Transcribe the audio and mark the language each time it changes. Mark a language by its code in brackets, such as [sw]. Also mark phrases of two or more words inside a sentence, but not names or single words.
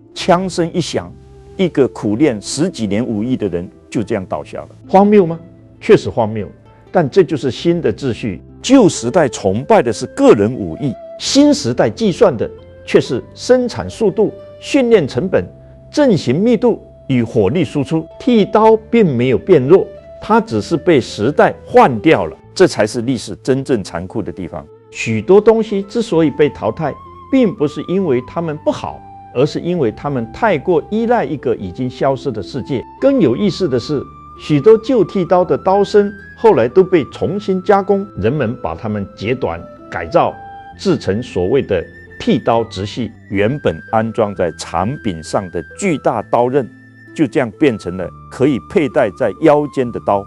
[zh] 槍聲一響，一個苦練10幾年武藝的人就這樣倒下了。荒謬嗎？確實荒謬，但這就是新的秩序。舊時代崇拜的是個人武藝，新時代計算的卻是生產速度、訓練成本、陣型密度與火力輸出。剃刀並沒有變弱，它只是被時代換掉了。這才是歷史真正殘酷的地方。許多東西之所以被淘汰，並不是因為它們不好，而是因為它們太過依賴一個已經消失的世界。更有意思的是，許多舊剃刀的刀身後來都被重新加工，人們把它們截短、改造，制成所謂的剃刀直系。原本安裝在長柄上的巨大刀刃， 就這樣變成了可以佩戴在腰間的刀。